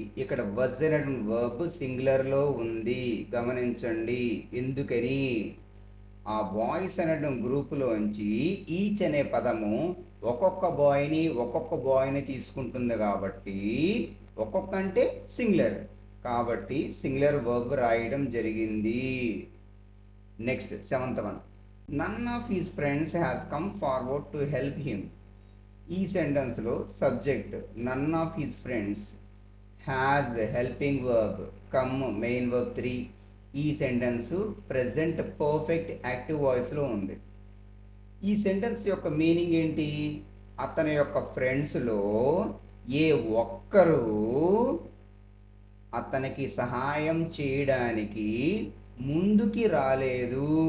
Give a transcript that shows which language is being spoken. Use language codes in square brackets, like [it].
[te] ఇక్కడ వజ్ అనేటువంటి వర్బ్ సింగులర్లో ఉంది, గమనించండి. ఎందుకని? ఆ బాయ్స్ అనేటువంటి గ్రూపులోంచి ఈచ్ అనే పదము ఒక్కొక్క బాయ్ని తీసుకుంటుంది. కాబట్టి ఒక్కొక్క అంటే సింగులర్, కాబట్టి సింగులర్ వర్బ్ రాయడం జరిగింది. [en] Next 7th one. None of his friends has come forward to help him. [te] ఈ సెంటెన్స్లో subject none of his friends, has helping verb, come main verb 3. ఈ సెంటెన్స్ ప్రెజెంట్ పర్ఫెక్ట్ యాక్టివ్ వాయిస్లో ఉంది. ఈ sentence యొక్క meaning ఏంటి? అతని యొక్క ఫ్రెండ్స్లో ఏ ఒక్కరూ అతనికి సహాయం చేయడానికి ముందుకి రాలేదు.